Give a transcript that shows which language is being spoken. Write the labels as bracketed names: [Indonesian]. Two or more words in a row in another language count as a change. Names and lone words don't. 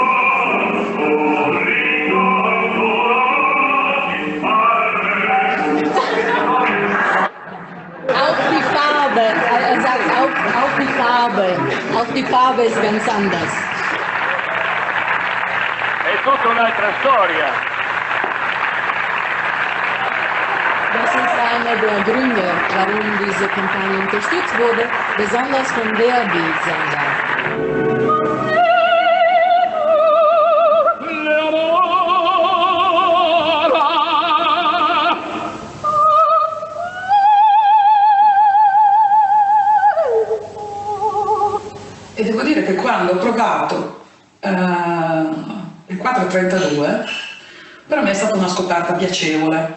[German] Auch die Farbe, er sagt auch die Farbe ist ganz anders. [Italian] È tutta un'altra storia. [German] Das ist einer der Gründe, warum diese Kampagne unterstützt wurde, besonders von Verdi-Sängern. [Italian] E devo dire che quando ho provato il 432, per me è stata una scoperta piacevole.